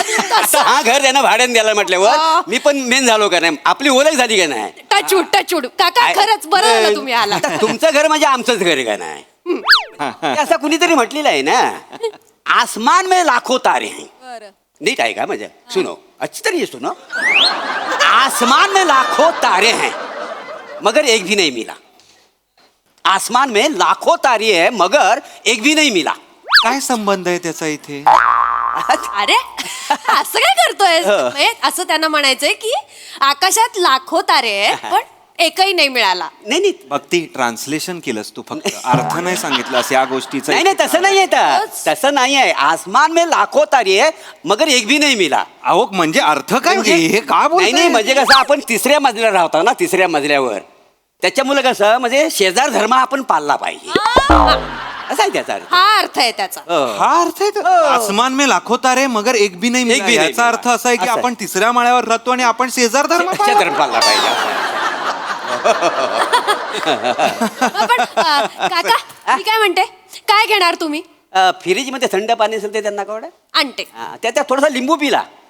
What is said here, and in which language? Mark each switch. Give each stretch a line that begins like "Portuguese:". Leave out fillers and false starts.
Marathi: तसं. हा घर त्यांना भाड्याने द्यायला म्हटल्यावर मी पण मेन झालो का नाही? आपली ओळख झाली का नाही? टचूड काका खरंच बरं झालं तुम्ही आला. आता तुमचं घर म्हणजे आमचंच घर आहे का नाही? ते असं कुणीतरी म्हटलेलं आहे ना,
Hindi: आसमान में लाखो तारे हैं.
Marathi: बरं. नीट आहे का म्हणजे?
Hindi: सुनो अच्छी तरीके सुनो. आसमान में लाखो तारे हैं मगर एक भी नहीं मिला. आसमान में लाखों तारे है मगर एक भी नहीं मिला.
Marathi: काय संबंध आहे त्याचा इथे? अरे असं काय करतोय? म्हणजे असं त्यांना म्हणायचंय की आकाशात लाखो तारे आहे पण एकही नाही मिळाला. नाही नाही भक्ती ट्रान्सलेशन केलंस तू, फक्त अर्थ नाही सांगितलास या गोष्टीचा. नाही नाही तसं नाही आहे तसं नाही आहे.
Hindi: आसमान में लाखो तारे है मगर एक भी
Marathi: नाही
Hindi: मिला.
Marathi: अहो म्हणजे अर्थ काय हे का नाही बोलताय? नाही म्हणजे कसं आपण तिसऱ्या मजल्यावर राहतो ना, तिसऱ्या मजल्यावर. त्याच्यामुळे कसं म्हणजे शेजार धर्म आपण पाळला पाहिजे असं आहे त्याचा अर्थ. हा अर्थ आहे त्याचा. हा अर्थ आहे तो.
Hindi: आसमान में लाखो तारे मगर एक भी
Marathi: नाही
Hindi: एक भी मिला.
Marathi: नाही याचा अर्थ असा आहे की असं आहे. आपण तिसऱ्या माळ्यावर राहतो आणि आपण शेजार धर्म शेजार धर्म पाळला पाहिजे असं आहे. पण काका मी काय म्हणते, काय घेणार तुम्ही? फ्रीज मध्ये थंड पाणी असेल ते त्यांना कवडं आणते, त्यात थोडासा लिंबू पिला.